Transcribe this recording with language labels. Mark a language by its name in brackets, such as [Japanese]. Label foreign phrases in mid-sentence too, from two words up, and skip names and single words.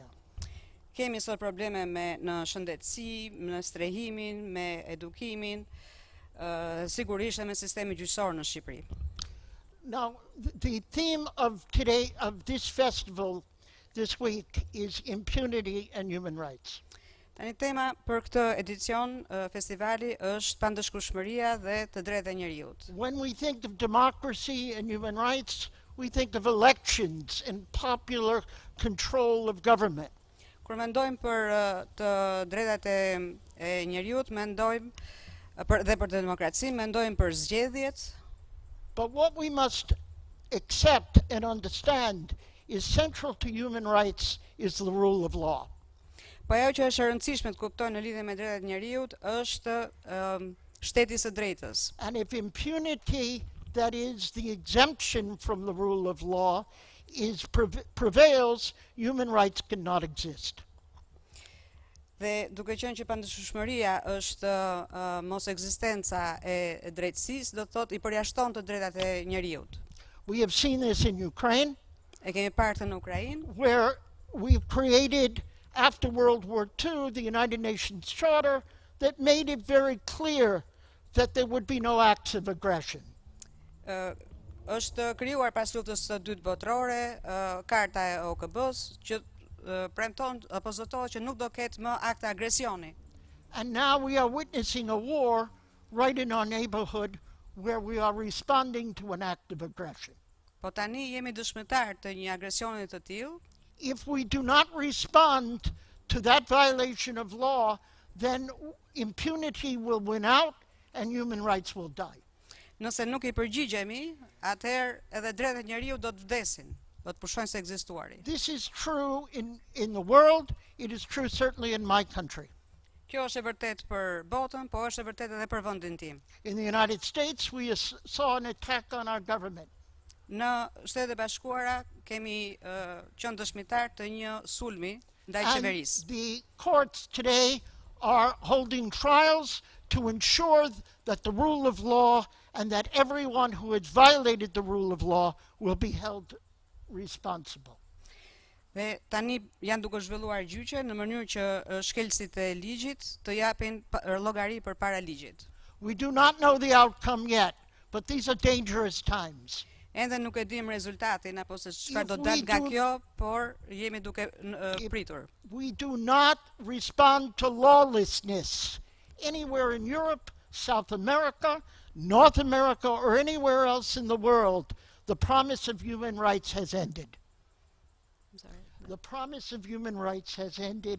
[Albanian] Kemi sot probleme në shëndetësi, në strehimin, me edukimin, sigurisht me sistemi gjyqësor në Shqipëri. [English] Now, the theme of today, of this festival this week, is impunity and human rights. [Albanian] Tani tema për këtë edicion festivali është pandëshkueshmëria dhe të drejtat e njeriut. [English] When we think of democracy and human rights, we think of elections and popular control of government. [Albanian] Kur mendojmë për të drejtat e njeriut, mendojmë dhe për demokracinë, mendojmë për zgjedhjet. [English] But what we must accept and understand is central to human rights is the rule of law. [Albanian] Po ajo që është e rëndësishme të kuptojnë në lidhje me drejtat e njeriut është shteti së drejtës. [English] And if impunity, that is the exemption from the rule of law, prevails, human rights cannot exist. [Albanian] Dhe duke qenë që pandëshkueshmëria është mos ekzistenca e drejtësisë, do të thotë i përjashton të drejtat e njeriut. [English] We have seen this in Ukraine. [Albanian] E kemi parë këtë në Ukrainë, [English] where we've created, after World War II, the United Nations Charter that made it very clear that there would be no acts of aggression. [Albanian] Është krijuar pas luftës së dytë botërore, karta e OKB-s që premton apo zotohet që nuk do ketë më akte agresioni. [English] And now we are witnessing a war right in our neighborhood where we are responding to an act of aggression. [Albanian] Po tani jemi dëshmitar të një agresioni të tillë. [English] If we do not respond to that violation of law, then impunity will win out and human rights will die. [Albanian] Nëse nuk i përgjigjemi, atëherë edhe drejtat e njeriut do të vdesin, do të pushojnë së ekzistuari. [English] This is true in the world, it is true certainly in my country. [Albanian] Kjo është e vërtetë për botën, po është e vërtetë edhe për vendin tim. [English] In the United States, we saw an attack on our government. [Albanian] Në Shtetet e Bashkuara kemi qenë dëshmitar të një sulmi ndaj qeverisë. [English] And the courts today are holding trials to ensure that the rule of law and that everyone who has violated the rule of law will be held responsible. [Albanian] Dhe tani janë duke zhvilluar gjyqe në mënyrë që shkelësit e ligjit të japin llogari përpara ligjit. [English] We do not know the outcome yet, but these are dangerous times. [Albanian] Ende nuk e dim rezultatin apo se çfarë do dal nga kjo, por jemi duke pritur. [English] We do not respond to lawlessness anywhere in Europe, South America, North America, or anywhere else in the world. The promise of human rights has ended. The promise of human rights has ended.